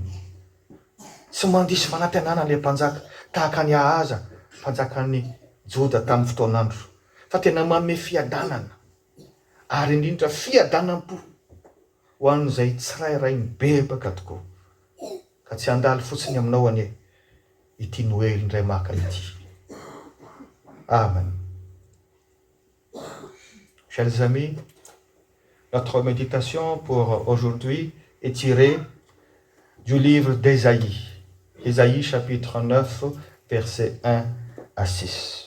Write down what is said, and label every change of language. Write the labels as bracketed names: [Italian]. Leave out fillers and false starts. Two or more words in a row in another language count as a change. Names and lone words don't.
[Malagasy] Tsy mandisy fanantenana ilay mpanjaka tahaka ny Ahaza, mpanjakan'ny Joda tamin'ny fotoan'andro, fa tena manome fiadanana, ary indrindra fiadanam-po ho an'izay tsirairay mibebaka tokoa. Ka tsy handalo fotsiny aminao anie ity Noely indray maka ity. Amen. [French] Chers amis, notre méditation pour aujourd'hui est tirée du livre d'Ésaïe. Ésaïe chapitre 9, versets 1 à 6.